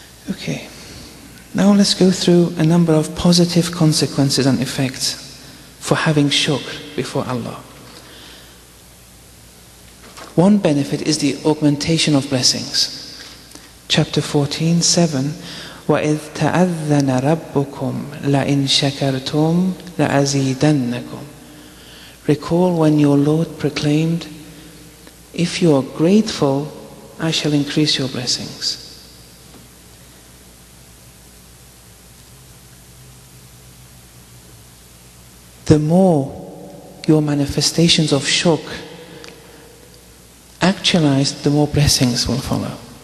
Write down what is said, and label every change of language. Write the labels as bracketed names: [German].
[English] Okay, now let's go through a number of positive consequences and effects for having shukr before Allah. One benefit is the augmentation of blessings. Chapter 14, 7, [Arabic] وَإِذْ تَأَذَّنَ رَبُّكُمْ لَإِنْ شَكَرْتُمْ لَأَزِيدَنَّكُمْ. [English] Recall when your Lord proclaimed, if you are grateful, I shall increase your blessings. The more your manifestations of shukr actualized, the more blessings will follow.